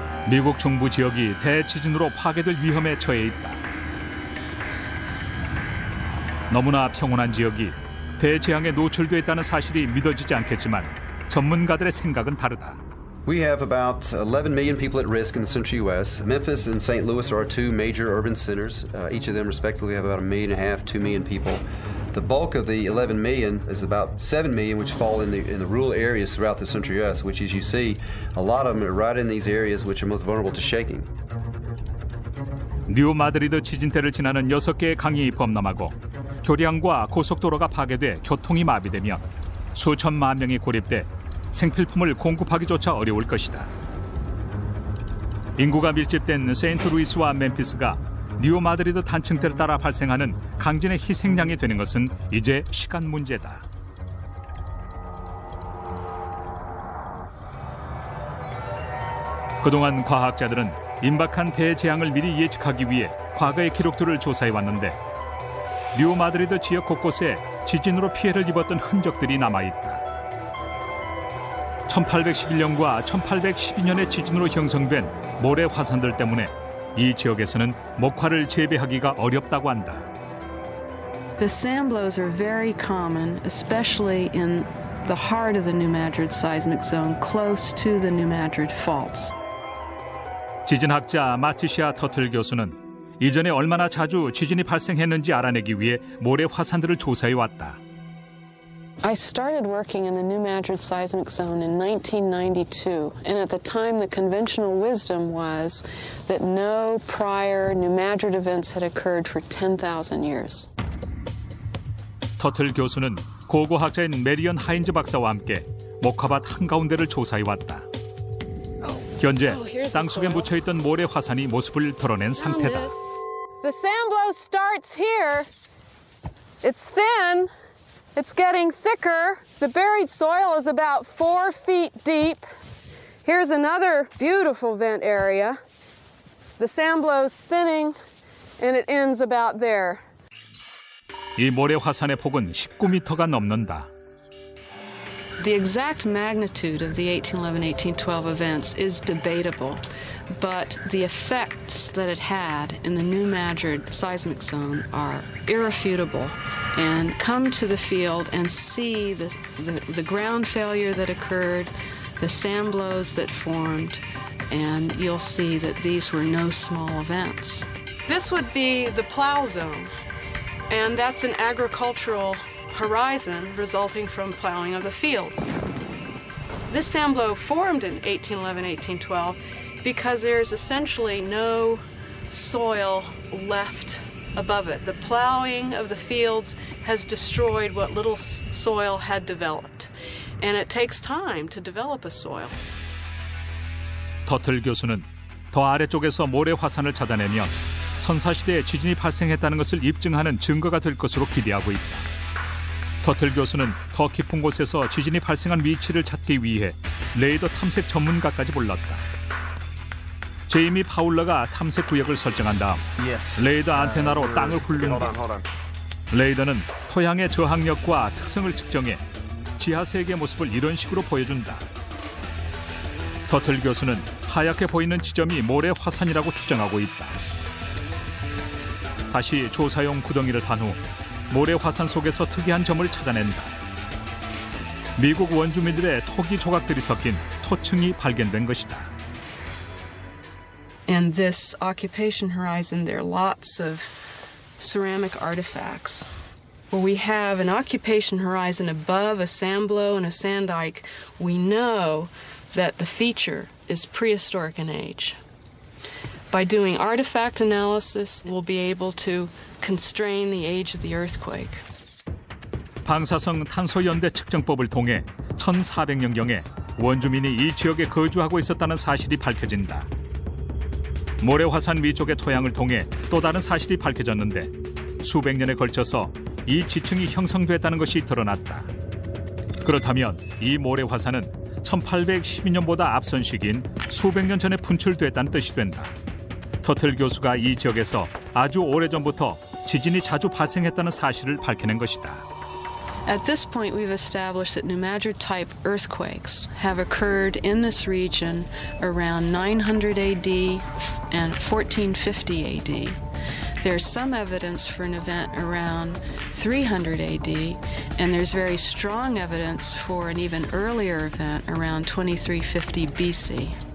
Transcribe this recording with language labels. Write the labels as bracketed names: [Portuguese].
[Korean] 미국 중부 지역이 대지진으로 파괴될 위험에 처해 있다. 너무나 평온한 지역이 대재앙에 노출돼 있다는 사실이 믿어지지 않겠지만 전문가들의 생각은 다르다. [English] We have about 11 million people at risk in the central U.S. Memphis and St. Louis are our two major urban centers. Each of them respectively have about 1.5 million, 2 million people. The bulk of the 11 million is about 7 million which fall in the rural areas throughout the central U.S., which, as you see, a lot of them are right in these areas which are most vulnerable to shaking. [Korean] 뉴 마드리드 지진대를 지나는 6개의 강이 범람하고 교량과 고속도로가 파괴돼 교통이 마비되며 수천만 명이 고립돼 생필품을 공급하기조차 어려울 것이다. 인구가 밀집된 세인트루이스와 멤피스가 뉴 마드리드 단층대를 따라 발생하는 강진의 희생양이 되는 것은 이제 시간 문제다. 그동안 과학자들은 임박한 대재앙을 미리 예측하기 위해 과거의 기록들을 조사해왔는데 뉴 마드리드 지역 곳곳에 지진으로 피해를 입었던 흔적들이 남아있다. 1811년과 1812년의 지진으로 형성된 모래 화산들 때문에 이 지역에서는 목화를 재배하기가 어렵다고 한다. [English] The sand blows are very common, especially in the heart of the New Madrid seismic zone, close to the New Madrid faults. [Korean] 지진학자 마티시아 터틀 교수는 이전에 얼마나 자주 지진이 발생했는지 알아내기 위해 모래 화산들을 조사해왔다. [English] I started working in the New Madrid seismic zone in 1992, and at the time the conventional wisdom was that no prior New Madrid events had occurred for 10,000 years. [Korean] 터틀 교수는 고고학자인 메리언 하인즈 박사와 함께 목화밭 한가운데를 조사해왔다. 현재 땅속에 묻혀있던 모래 화산이 모습을 드러낸 상태다. [English] The sand blow starts here. It's thin. It's getting thicker. The buried soil is about 4 feet deep. Here's another beautiful vent area. The sand blow's thinning and it ends about there. [Korean] 이 모래 화산의 폭은 19m가 넘는다. [English] The exact magnitude of the 1811-1812 events is debatable, but the effects that it had in the New Madrid seismic zone are irrefutable. And come to the field and see the ground failure that occurred, the sand blows that formed, and you'll see that these were no small events. This would be the plow zone, and that's an agricultural horizon resulting from plowing of the fields. This sand blow formed in 1811-1812 because there's essentially no soil left above it. The plowing of the fields has destroyed what little soil had developed, and it takes time to develop a soil. [Korean] 터틀 교수는 더 아래쪽에서 모래 화산을 찾아내면 선사시대에 지진이 발생했다는 것을 입증하는 증거가 될 것으로 기대하고 있다. 터틀 교수는 더 깊은 곳에서 지진이 발생한 위치를 찾기 위해 레이더 탐색 전문가까지 불렀다. 제이미 파울러가 탐색 구역을 설정한 다음 레이더 안테나로 땅을 훑는 것. 레이더는 토양의 저항력과 특성을 측정해 지하 세계의 모습을 이런 식으로 보여준다. 터틀 교수는 하얗게 보이는 지점이 모래 화산이라고 추정하고 있다. 다시 조사용 구덩이를 판 후 모래 화산 속에서 특이한 점을 찾아낸다. 미국 원주민들의 토기 조각들이 섞인 토층이 발견된 것이다. [English] And this occupation horizon, there are lots of ceramic artifacts. Where we have an occupation horizon above a sand blow and a sand dike, we know that the feature is prehistoric in age. By doing artifact analysis, we'll be able to constrain the age of the earthquake. [Korean] 방사성 탄소 연대 측정법을 통해 1400년경에 원주민이 이 지역에 거주하고 있었다는 사실이 밝혀진다. 모래 화산 위쪽의 토양을 통해 또 다른 사실이 밝혀졌는데 수백 년에 걸쳐서 이 지층이 형성됐다는 것이 드러났다. 그렇다면 이 모래 화산은 1812년보다 앞선 시기인 수백 년 전에 분출됐다는 뜻이 된다. 터틀 교수가 이 지역에서 아주 오래전부터 지진이 자주 발생했다는 사실을 밝혀낸 것이다. [English] At this point, we've established that New Madrid-type earthquakes have occurred in this region around 900 AD and 1450 AD. There's some evidence for an event around 300 AD, and there's very strong evidence for an even earlier event around 2350 BC.